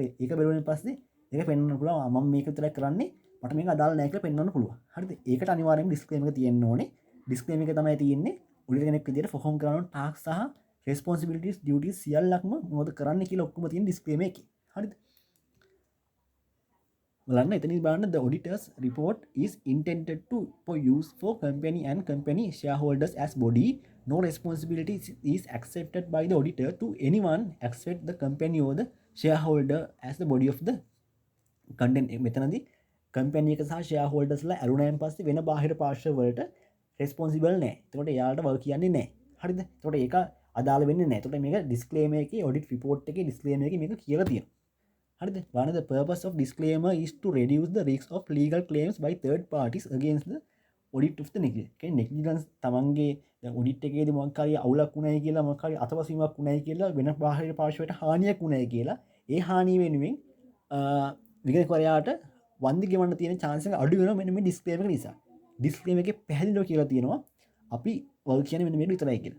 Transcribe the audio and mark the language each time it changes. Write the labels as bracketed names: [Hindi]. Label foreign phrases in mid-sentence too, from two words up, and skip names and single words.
[Sinhala] ඒක බැලුවෙන් පස්සේ ඒක පෙන්වන්න පුළුවන් මම මේක විතරයි කරන්නේ මට මේක අදාළ නැහැ කියලා පෙන්වන්න පුළුවන්. හරිද? ඒකට අනිවාර්යයෙන්ම disclaimer එක තියෙන්න ඕනේ. disclaimer එක තමයි තියෙන්නේ ඔඩිටර් කෙනෙක් විදියට perform කරන tasks සහ [English] responsibilities duties [Sinhala] සියල්ලක්ම මොකද කරන්න කියලා ඔක්කොම තියෙන disclaimer එකේ. හරිද? බලන්න එතනින් බලන්න [English] the auditor's report is intended to for use for company and company shareholders as body. No responsibility is accepted by the auditor to anyone except the company or the shareholder as the body of the content. [Sinhala] මෙතනදී company එක සහ shareholders ලා ඇරුණායින් පස්සේ වෙන බාහිර පාර්ශ්ව වලට responsible නැහැ. එතකොට එයාලට වග කියන්නේ නැහැ. හරිද? එතකොට ඒක අදාළ වෙන්නේ නැහැ. එතකොට මේක disclaimer එකේ [English] audit report [Sinhala] එකේ disclaimer එකේ මේක කියලා තියෙනවා. හරිද? [English] one of the purpose of disclaimer is to reduce the risk of legal claims by third parties against the audit of the negligence. [Sinhala] කියන්නේ negligence තමන්ගේ දැන් ඔඩිට් එකේදී මොකක් හරි අවුලක් වුණයි කියලා මොකක් හරි අතවසීමක් වුණයි කියලා වෙන බාහිර පාර්ශවයට හානියක් වුණයි කියලා ඒ හානිය වෙනුවෙන් විගණකවරයාට වන්දි ගෙවන්න තියෙන chance එක අඩු වෙනවා මෙන්න මේ disclaimer එක නිසා. disclaimer එකේ පැහැදිලිව කියලා තියෙනවා අපි වල් කියන්නේ මෙන්න මේක විතරයි කියලා.